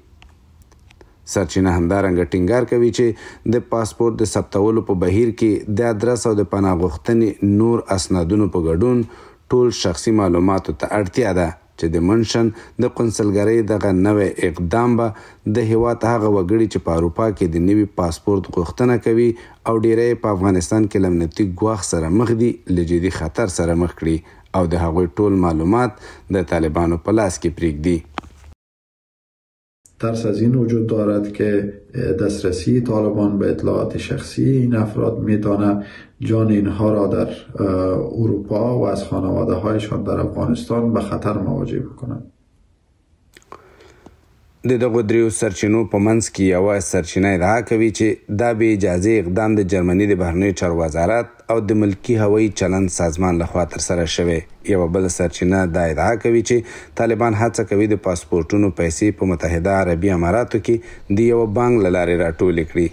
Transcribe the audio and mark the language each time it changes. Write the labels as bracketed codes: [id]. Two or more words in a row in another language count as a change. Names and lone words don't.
[ps] سرچینه همدارنګه ټینګار کوي چې د پاسپورت د ثبتولو په بهیر کې د ادرس او د پناه غوښتنې نور اسنادونو په ګډون ټول شخصي معلوماتو ته اړتیا ده چې د منشن د قونسلګرۍ دغه نوی اقدام به د هیواد هغه وګړي چې په اروپا کې د نوي پاسپورت غوښتنه کوي او ډیری په افغانستان کې له امنیتي ګواښ سره مخ دي له جدي خطر سره مخ کړي او د هغوی ټول معلومات د طالبانو په لاس کې پرېږدي. [fa] ترس از این وجود دارد که دسترسی طالبان به اطلاعات شخصی این افراد میتواند جان اینها را در اروپا و از خانواده هایشان در افغانستان به خطر مواجه بکنند. [ps] د دغو دریو سرچینو په منځ کې یوه سرچینه ادعا کوي چې دا بې اجازې اقدام د جرمني د بهرنیو چارو وزارت او د ملکی هوایي چلند سازمان لخوا ترسره شوی. یوه بله سرچینه دا ادعا کوي چې طالبان هڅه کوي د پاسپورتونو پیسې په متحده عربي اماراتو کې د یوه بانک له لارې راټولې کړي.